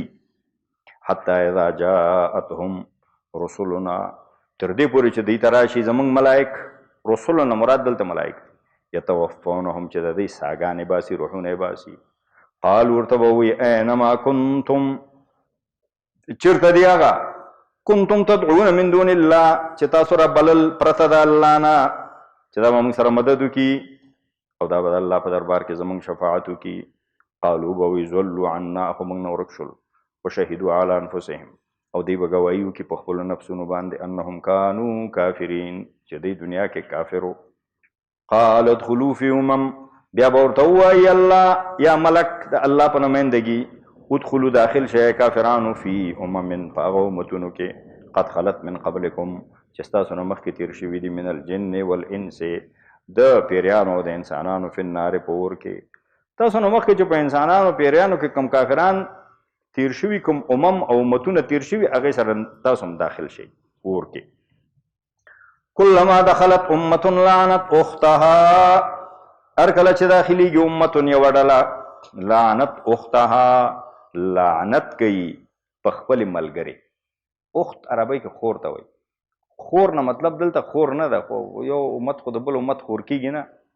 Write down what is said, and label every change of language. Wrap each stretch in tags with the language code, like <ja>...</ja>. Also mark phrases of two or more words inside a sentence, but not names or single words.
<ar>حتی اذا جاءتهم رسلنا،</ar> <ps>تر دې پورې چې دوی ته راشي زموږ ملائک، رسلنا مراد دلته ملائک، یتوفونهم چې د دوی ساګانې باسي، روحونه یې باسي. قال ورته به وایي</ps> <ar>اینما کنتم،</ar> <ps>چېرته دی هغه</ps> <ar>کنتم تدعون من دون الله،</ar> <ps>چې تاسو را بلل پرته د الله نه چې دا به موږ سره مدد وکړي او دا به د الله په دربار کې زموږ شفاعت وکړي. قالو به وایي</ps> <ar>ضلوا عنا،</ar> <ps>خو موږ نه ورک شول.</ps> <ar>وشهدوا علی انفسهم،</ar> <ps>او دوی به ګواهي وکړي په خپلو نفسونو باندې،</ps> <ar>انهم کانوا کافرین،</ar> <ps>چې دوی دنیا کې کافر و.</ps> <ar>قال ادخلوا فی</ar> <ps>بیا به ورته ووایي الله یا ملک د الله په نمایندګي، ادخلوا داخل شئ کافرانو فی په هغه امتونو کې</ps> <ar>قد خلت من قبلکم،</ar> <ps>چې ستاسو نه مخکې تیر شوي دي،</ps> <ar>من الجن والانس،</ar> <ps>د پیریانو او د انسانانو،</ps> <ar>فی النار</ar> <ps>په اور کې. تاسو نه مخکې چې په انسانانو پیریانو کې کوم کافران تیر شوي، کوم او امتونه تیر شوي، هغې سره تاسو هم داخل شئ اور کې.</ps> <ar>کلما دخلت امة لعنت اختها،</ar> <ps>هر کله چې داخلیږي امتون یوه ډله،</ps> <ar>لعنت اختها،</ar> <ps>لعنت کوي په خپلې ملګرې. اخت عربۍ کې خور ته وایي. خور نه مطلب دلته خور نه ده، خو یو امت خو د بل امت خور کېږي نه.</ps>